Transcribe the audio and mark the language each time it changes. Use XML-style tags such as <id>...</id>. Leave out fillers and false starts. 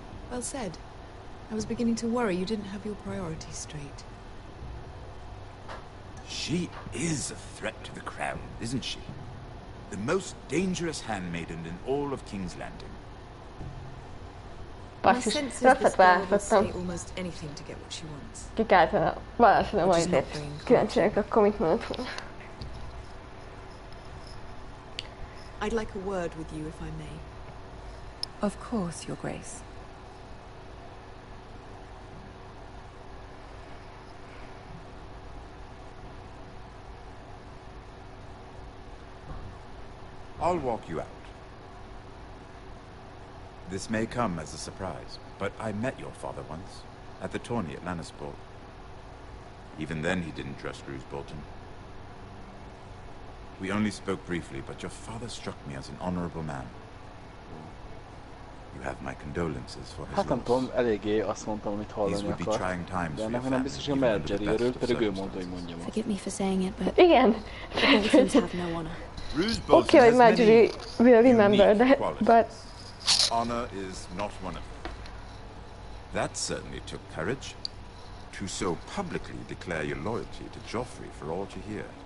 <en>Well said. I was beginning to worry you didn't have your priorities straight. She is a threat to the crown, isn't she? The most dangerous handmaiden in all of King's Landing.</en> <hu>Basszus, rosszat választottam.</hu> <en>Almost anything to get what she wants.</en> <hu>Ki kellett volna válaszolnom, majd ezért kíváncsiak akkor mit mondott volna.</hu> <en>I'd like a word with you, if I may. Of course, Your Grace. I'll walk you out. This may come as a surprise, but I met your father once, at the tourney at Lannisport. Even then he didn't trust Roose Bolton. We only spoke briefly, but your father struck me as an honorable man. You have my condolences for his</en> <hu>Hát nem</hu> <en>loss.</en> <hu>tudom, eléggé azt mondtam, amit hallani akar. De ennek nem biztos, hogy a Marjorie örül, pedig ő mondta, hogy mondjam azt.</hu> <en>Forgive me for saying it, but</en> <hu>igen.</hu> <en>the Boltons have no honor. Okay,</en> <hu>hogy</hu> <en>Marjorie will remember that, but... Honor is not one of them. That certainly took courage. To so publicly declare your loyalty to Joffrey for all to hear.</en>